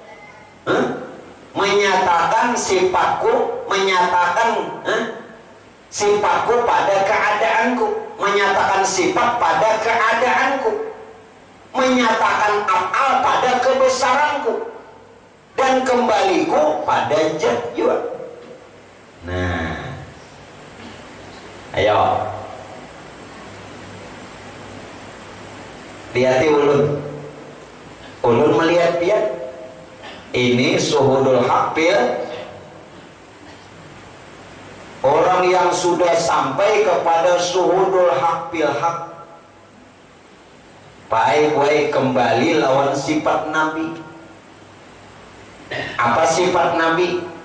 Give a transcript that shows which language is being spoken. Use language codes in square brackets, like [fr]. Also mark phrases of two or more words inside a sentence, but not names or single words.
[id] Menyatakan sifatku, menyatakan sifatku pada keadaanku, menyatakan sifat pada keadaanku, menyatakan af'al pada kebesaranku, dan kembaliku pada jat juga. [bjn] Nah, ayo lihati ulun melihat dia ini [ar] syuhudul haq bil. [id] Orang yang sudah sampai kepada [ar] syuhudul haq bil haq, [id] baik kembali lawan sifat Nabi. Apa sifat Nabi?